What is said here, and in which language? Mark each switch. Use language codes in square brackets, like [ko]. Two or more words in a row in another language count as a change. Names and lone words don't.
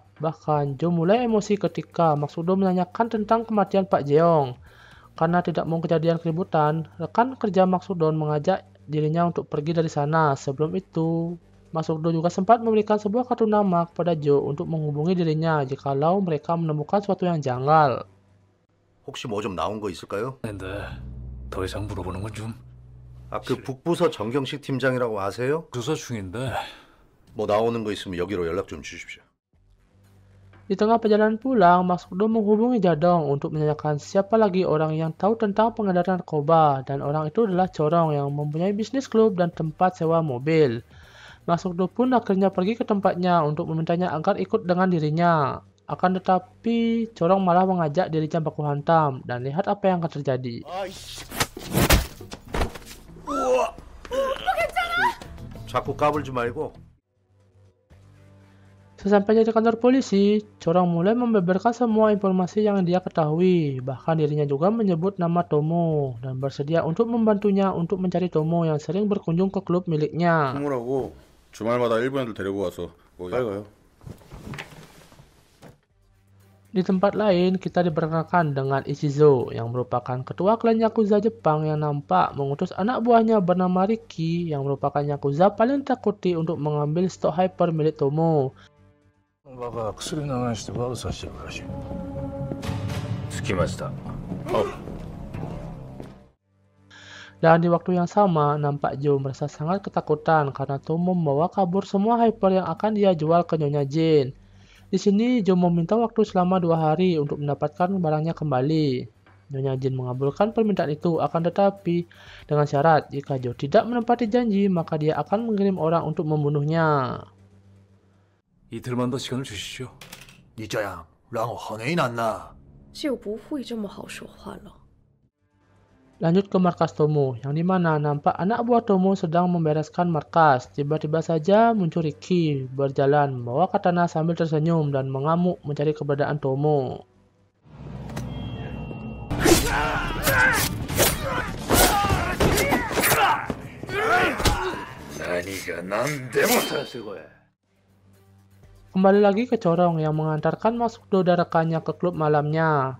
[id] Bahkan, Joe mulai emosi ketika Masukdo menanyakan tentang kematian Pak Jeong. Karena tidak mau kejadian keributan, rekan kerja Masukdo mengajak dirinya untuk pergi dari sana. Sebelum itu, Masukdo juga sempat memberikan sebuah kartu nama kepada Joe untuk menghubungi dirinya jikalau mereka menemukan sesuatu yang janggal. [ko] 혹시 뭐 좀 나온 거 있을까요? 근데 더 이상 물어보는 건 좀 그 북부서 정경식 팀장이라고 아세요? 수사 중인데 뭐 나오는 거 있으면 여기로 연락 좀 주십시오. [id] Di tengah perjalanan pulang, Masukdo menghubungi Jadong untuk menanyakan siapa lagi orang yang tahu tentang pengedaran narkoba, dan orang itu adalah Corong yang mempunyai bisnis klub dan tempat sewa mobil. Masukdo pun akhirnya pergi ke tempatnya untuk memintanya agar ikut dengan dirinya. Akan tetapi, Corong malah mengajak dirinya baku hantam, dan lihat apa yang akan terjadi. [ko] 자꾸 까불지 말고. [id] Sesampainya di kantor polisi, Corong mulai membeberkan semua informasi yang dia ketahui. Bahkan dirinya juga menyebut nama Tomo, dan bersedia untuk membantunya untuk mencari Tomo yang sering berkunjung ke klub miliknya. [ko] 뭐라고? 주말마다 일본 애들 데리고 와서 뭐 빨가요. [id] Di tempat lain, kita diperkenalkan dengan Ishizo, yang merupakan ketua klan Yakuza Jepang yang nampak mengutus anak buahnya bernama Riki, yang merupakan Yakuza paling takuti untuk mengambil stok hyper milik Tomo. [ja] バカ薬流して悪さしてるらしい。着きました。 [id] Dan di waktu yang sama, nampak Joe merasa sangat ketakutan karena Tomo membawa kabur semua hyper yang akan dia jual ke Nyonya Jin. Di sini, Joe meminta waktu selama 2 hari untuk mendapatkan barangnya kembali. Nyonya Jin mengabulkan permintaan itu, akan tetapi dengan syarat jika Joe tidak menepati janji, maka dia akan mengirim orang untuk membunuhnya. [ko] 이틀만 더 시간을 주시죠. [zh] 你这样让我好为难呐。就不会这么好说话了。 [id] Lanjut ke markas Tomo, yang dimana nampak anak buah Tomo sedang membereskan markas. Tiba-tiba saja muncul Riki, berjalan membawa katana sambil tersenyum dan mengamuk mencari keberadaan Tomo. Kembali lagi ke Corong yang mengantarkan Masukdo dan rekannya ke klub malamnya.